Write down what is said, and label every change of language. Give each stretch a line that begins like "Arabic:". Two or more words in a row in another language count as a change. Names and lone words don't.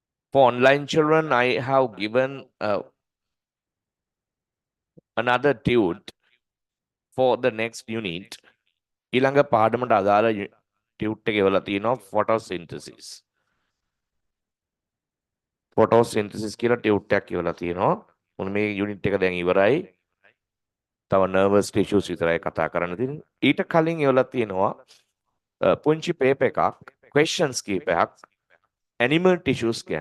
English: For online children, I have given another tude for the next unit.
Sinhala: ඊළඟ පාඩමට අදාළ ටියුට් එක එවලා තියෙනවා photosynthesis. photosynthesis කියලා ටියුට් එකක් එවලා තියෙනවා. මොන මේ යුනිට් එක දැන් ඉවරයි. තව
English: nervous tissues
Sinhala: විතරයි කතා කරන්න තියෙන්නේ. ඊට කලින් එවලා තියෙනවා පුංචි පේපර් එකක් questions කීපයක්
English: animal tissues
Sinhala: ගැන.